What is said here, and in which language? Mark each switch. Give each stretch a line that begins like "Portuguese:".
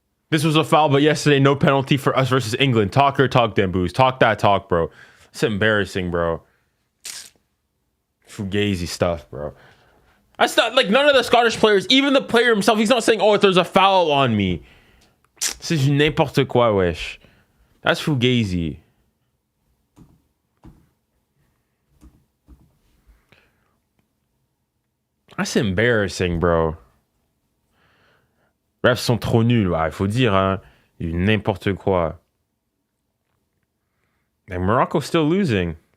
English: This was a foul, but yesterday no penalty for us versus England. Talk your talk, Demboos. Talk that talk, bro. It's embarrassing, bro. Fugazi stuff, bro. That's not like none of the Scottish players, even the player himself, he's not saying, oh, if there's a foul on me.
French: C'est n'importe quoi, wesh.
English: That's Fugazi. That's embarrassing, bro.
French: Refs sont trop nuls, il faut dire, hein. N'importe quoi.
English: And Morocco's still losing.